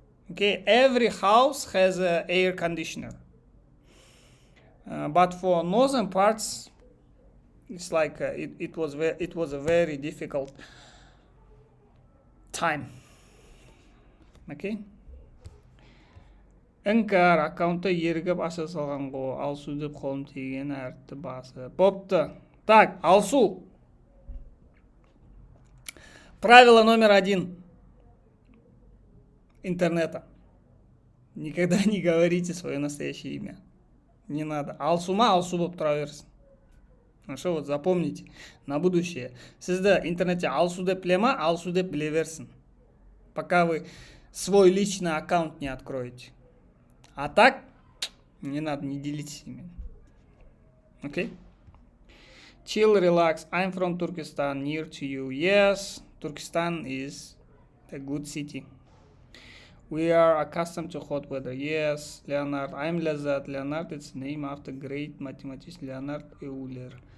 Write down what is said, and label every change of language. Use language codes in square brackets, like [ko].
[en] Okay, every house has an air conditioner. But for northern parts, it's like it was a very difficult time. Okay. [kk] Іңкәр аккаунтта ерігіп аша салған ғой, алсу деп қолым тиген әріпті басы. Бопты. Так, алсу. [ru] Правило номер 1 интернета. Никогда не говорите свое настоящее имя. Не надо. [kk] Алсума алсу болып тұра берсін. [ru] Хорошо, вот запомните на будущее. [kk] Сізді интернетте алсу деп біле ма, алсу деп біле берсін. [ru] Пока вы свой личный аккаунт не откроете. А так, не надо, не делитесь ими. [en] Okay? Chill, relax. I'm from Turkestan, near to you. Yes, Turkestan is a good city. We are accustomed to hot weather. Yes, Leonard. I'm Lazat. Leonard, it's named after great mathematician Leonard Euler.